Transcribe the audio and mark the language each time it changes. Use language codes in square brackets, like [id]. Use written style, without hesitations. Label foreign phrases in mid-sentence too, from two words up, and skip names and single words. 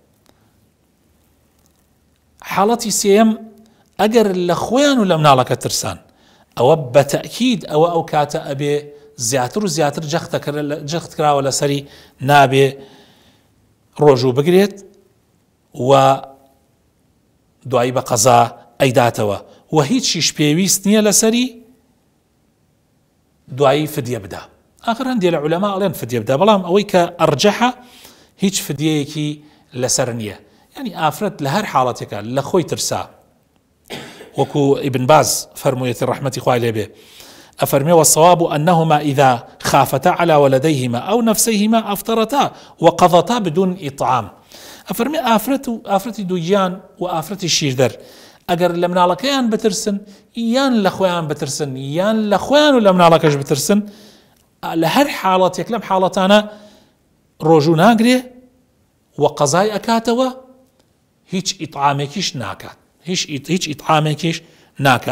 [ckb] حاڵەتی سێیەم ئەگەر لە خۆیان و لە مناڵەکە ترسان، ئەوە بەتەئکید ئەو کاتە ئەبێ زیاتر و زیاتر جەخت کراوە لەسەری نابێ ڕۆژوو بگرێت و دوایی بە قەزا ئەیداتەوە و هیچیش پێویست نییە لەسەری دوایی فدیە بدا. ئاخر هەندێک لە عولەما ئەڵێن فدیە بدا، بەڵام ئەوەی کە ئەرجەحە هیچ فدیەیەکی لەسەر نییە. یعنی ئافرەت لە هەر حاڵەتێکە لە خۆی ترسا، وەکو ئیبن باز فەرموویەتی ڕەحمەتی خوای لێبێ، ئەفەرمێ [ar] والصواب أنهما إذا خافتا على ولديهما أو نفسيهما أفطرتا وقضتا بدون إطعام. [ckb] ئەفەرمێ ئافرەتی دووگیان و ئافرەتی شیردەر ئەگەر لە مناڵەکەیان بترسن یان لە خۆیان بترسن یان لە خۆیان و لە مناڵەکەش بترسن، لە هەر حاڵەتێک لەم حاڵەتانە ڕۆژوو ناگرێ و قەزای ئەکاتەوە، هیچ ئیطعامێکیش ناکات، هیچ ئیطعامێکیش ناکات.